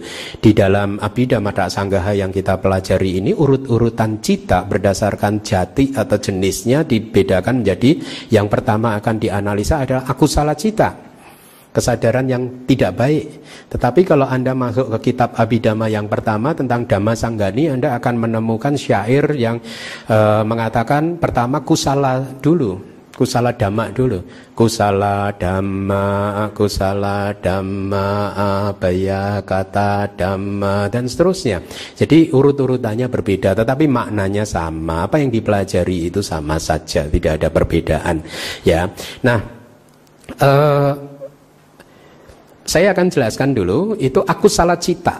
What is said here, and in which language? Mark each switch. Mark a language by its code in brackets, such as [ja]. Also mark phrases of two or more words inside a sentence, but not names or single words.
[id] Di dalam Abhidhamma Tak Sanggaha yang kita pelajari ini urut-urutan cita berdasarkan jati atau jenisnya dibedakan menjadi yang pertama akan dianalisa adalah [pi] akusala cita, [id] kesadaran yang tidak baik. Tetapi kalau Anda masuk ke kitab Abhidhamma yang pertama tentang Dhamma Sanggani, Anda akan menemukan syair yang mengatakan pertama kusala dulu, [pi] kusala dhamma [id] dulu. [pi] Kusala dhamma, abhaya kata dhamma, dan seterusnya. [id] Jadi urut-urutannya berbeda, tetapi maknanya sama. Apa yang dipelajari itu sama saja, tidak ada perbedaan, ya. Nah, saya akan jelaskan dulu, itu aku salah cita.